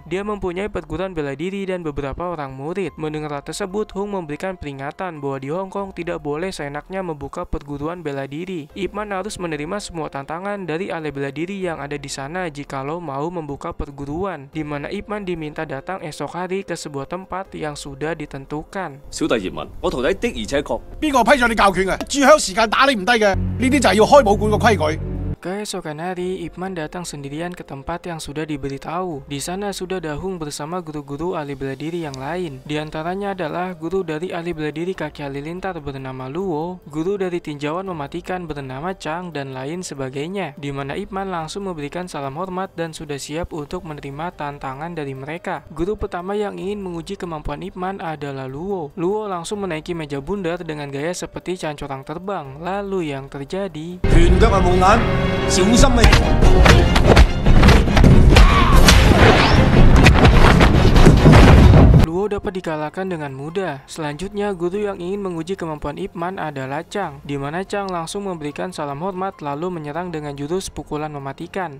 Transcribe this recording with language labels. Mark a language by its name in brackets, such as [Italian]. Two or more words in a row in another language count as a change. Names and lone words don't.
[Indonesian] Dia mempunyai perguruan bela diri dan beberapa orang murid. Mendengar hal tersebut, Hung memberikan peringatan bahwa di Hong Kong tidak boleh seenaknya membuka perguruan bela diri. Ip Man harus menerima semua tantangan dari ahli bela diri yang ada di sana jikalau mau membuka perguruan, di mana Ip Man diminta datang esok hari ke sebuah tempat yang sudah ditentukan. [Cantonese] 小弟葉問，我徒弟的而且確。邊個批准你教拳嘅？住響時間打你唔低嘅，呢啲就係要開武館嘅規矩。 [Indonesian] Keesokan hari, Ip Man datang sendirian ke tempat yang sudah diberitahu. Di sana sudah ada Hung bersama guru-guru ahli bela diri yang lain. Di antaranya adalah guru dari ahli bela diri kaki halilintar bernama Luo, guru dari tinjauan mematikan bernama Chang, dan lain sebagainya. Di mana Ip Man langsung memberikan salam hormat dan sudah siap untuk menerima tantangan dari mereka. Guru pertama yang ingin menguji kemampuan Ip Man adalah Luo. Luo langsung menaiki meja bundar dengan gaya seperti cancorang terbang. Lalu yang terjadi, [Cantonese] 拳腳係蒙眼，小心啊！ [Indonesian] Luo dapat dikalahkan dengan mudah. Selanjutnya, guru yang ingin menguji kemampuan Ip Man adalah Chang, di mana Chang langsung memberikan salam hormat lalu menyerang dengan jurus pukulan mematikan.